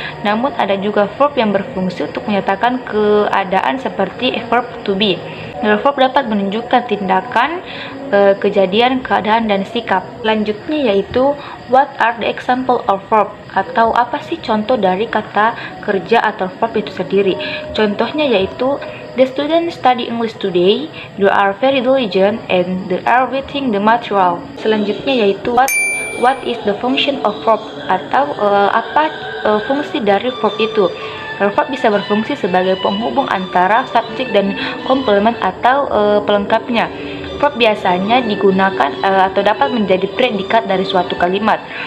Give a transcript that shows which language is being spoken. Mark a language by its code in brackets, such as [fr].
[id] Namun ada juga verb yang berfungsi untuk menyatakan keadaan seperti verb to be. Verb dapat menunjukkan tindakan, kejadian, keadaan, dan sikap. Selanjutnya yaitu [en] what are the example of verb, [id] atau apa sih contoh dari kata kerja atau verb itu sendiri. Contohnya yaitu [en] the students study English today, they are very diligent, and they are reading the material. [id] Selanjutnya yaitu [en] what is the function of verb, [id] atau apa fungsi dari verb itu. Verb bisa berfungsi sebagai penghubung antara subjek dan komplement atau pelengkapnya. Verb biasanya digunakan atau dapat menjadi predikat dari suatu kalimat.